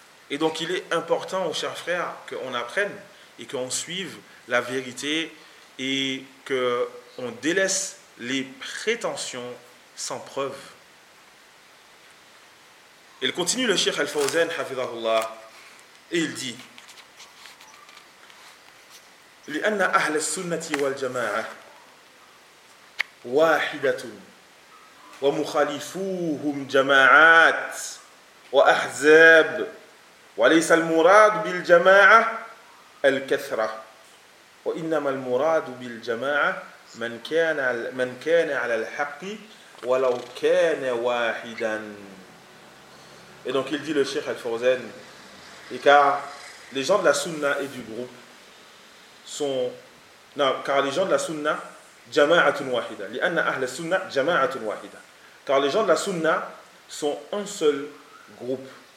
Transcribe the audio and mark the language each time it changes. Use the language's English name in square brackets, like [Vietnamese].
[French] Et donc, il est important, aux chers frères, qu'on apprenne et qu'on suive la vérité et qu'on délaisse les prétentions sans preuve. Il continue le Cheikh Al-Fawzan, hafidhahullah, et il dit [Arabic] « لِأَنَّ أَهْلَ السُنَّةِ وَالْجَمَاعَةِ وَاحِدَةٌ وَمُخَالِفُوهُمْ جَمَاعَاتٍ وَأَحْزَابٍ وليس المراد بالجماعة الكثرة وإنما المراد بالجماعة من كان على الحق ولو كان واحدا. [French] Et donc il dit le Cheikh Al-Fawzan, et car les gens de la sunna et du groupe sont non car les gens de la sunna [Arabic] جماعه واحده لان اهل السنه جماعه واحده, [French] car les gens de la sunna sont un seul groupe.